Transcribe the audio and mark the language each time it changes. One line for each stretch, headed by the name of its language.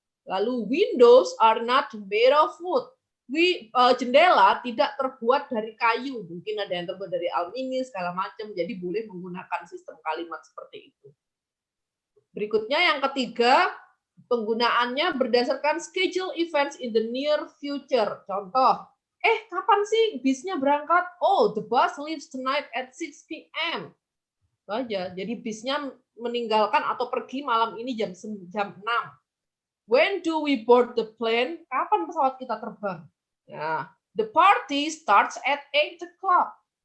English: Lalu windows are not made of wood.
Indonesian: Jendela tidak terbuat dari kayu, mungkin ada yang terbuat dari aluminium segala macam, jadi boleh menggunakan sistem kalimat seperti itu. Berikutnya yang ketiga, penggunaannya berdasarkan
English: schedule events in the near future.
Indonesian: Contoh, kapan sih bisnya berangkat?
English: Oh, the bus leaves tonight at 6 p.m.
Indonesian: Itu aja. Jadi bisnya meninggalkan atau pergi malam ini jam 6.
English: When do we board the plane?
Indonesian: Kapan pesawat kita terbang?
English: Nah, the party starts at 8 o'clock.